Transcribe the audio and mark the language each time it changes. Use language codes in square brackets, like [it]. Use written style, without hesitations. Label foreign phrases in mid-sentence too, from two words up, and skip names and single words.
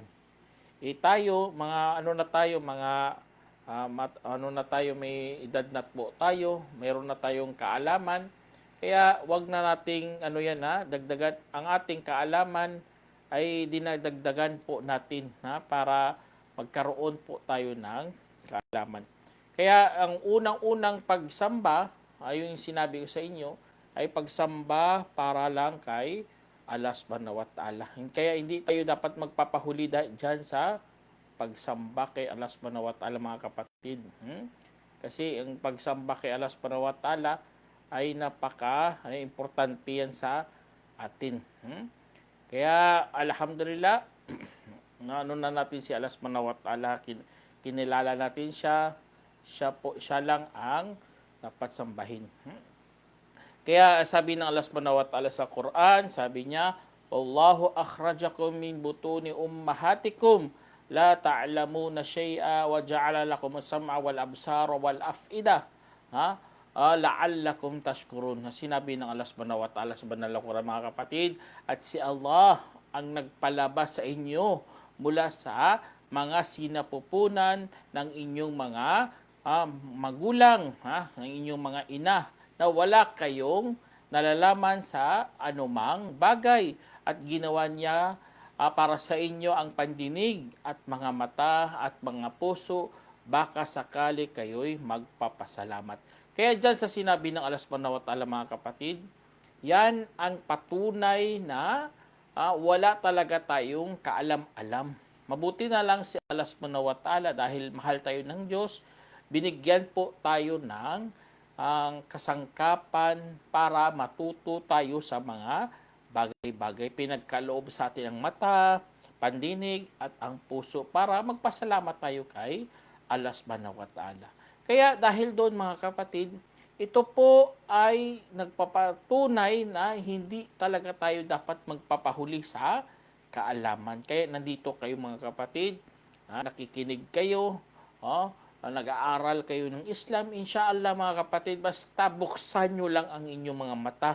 [tl] Tayo, mga may edad na po tayo, mayroon na tayong kaalaman, kaya wag na nating dagdagan ang ating kaalaman, ay dinadagdagan po natin para magkaroon po tayo ng kaalaman. Kaya ang unang-unang pagsamba, yung sinabi ko sa inyo, ay pagsamba para lang kay [ar] الله سبحانه وتعالى. [tl] Kaya hindi tayo dapat magpapahuli dyan sa pagsamba kay [ar] الله سبحانه وتعالى, [tl] mga kapatid. Kasi ang pagsamba kay [ar] الله سبحانه وتعالى [tl] ay importante yan sa atin. Kaya alhamdulillah, na natin si [ar] الله سبحانه وتعالى, [tl] kinilala natin siya lang ang dapat sambahin. Kaya sabi ng [ar] الله سبحانه وتعالى [tl] sa Quran, sabi niya, [ar] الله أخرجكم من بطون أمهاتكم لا تعلمون شيئا وجعل لكم السمع والأبصار والأفئدة لعلكم تشكرون. [tl] Sinabi ng [ar] الله سبحانه وتعالى [tl] sa banal na Quran, mga kapatid, at si Allah ang nagpalabas sa inyo mula sa mga sinapupunan ng inyong mga magulang, ng inyong mga ina, na wala kayong nalalaman sa anumang bagay, at ginawa niya para sa inyo ang pandinig at mga mata at mga puso, baka sakali kayo'y magpapasalamat. Kaya dyan sa sinabi ng [ar] الله سبحانه وتعالى, [tl] mga kapatid, yan ang patunay na wala talaga tayong kaalam-alam. Mabuti na lang si [ar] الله سبحانه وتعالى, [tl] dahil mahal tayo ng Diyos, binigyan po tayo ng kasangkapan para matuto tayo sa mga bagay-bagay. Pinagkaloob sa atin ang mata, pandinig at ang puso para magpasalamat tayo kay [ar] الله سبحانه وتعالى. [tl] Kaya dahil doon, mga kapatid, ito po ay nagpapatunay na hindi talaga tayo dapat magpapahuli sa kaalaman. Kaya nandito kayo, mga kapatid, nakikinig kayo, nag-aaral kayo ng Islam, inshallah mga kapatid, basta buksan nyo lang ang inyong mga mata.